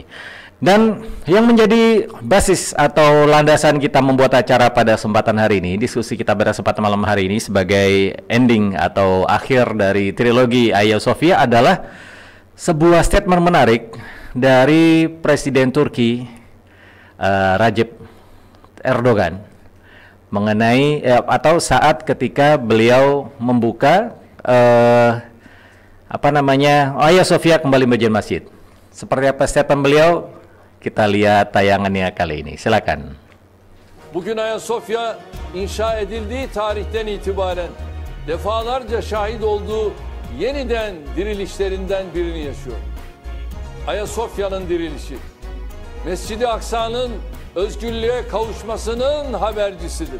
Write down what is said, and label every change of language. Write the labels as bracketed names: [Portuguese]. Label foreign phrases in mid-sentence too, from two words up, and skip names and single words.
[Indonesian] Dan yang menjadi basis atau landasan kita membuat acara pada kesempatan hari ini, diskusi kita pada kesempatan malam hari ini sebagai ending atau akhir dari trilogi Hagia Sophia adalah sebuah statement menarik dari Presiden Turki Recep Erdogan mengenai atau saat ketika beliau membuka Hagia Sophia kembali menjadi masjid. Seperti apa statement beliau? Kita lihat tayangannya kali ini. Silakan. [Turkish] Bugün Hagia Sophia inşa edildiği tarihten itibaren defalarca şahit olduğu yeniden dirilişlerinden birini yaşıyor. Hagia Sophia'nın dirilişi, Mescid-i Aksa'nın özgürlüğe kavuşmasının habercisidir.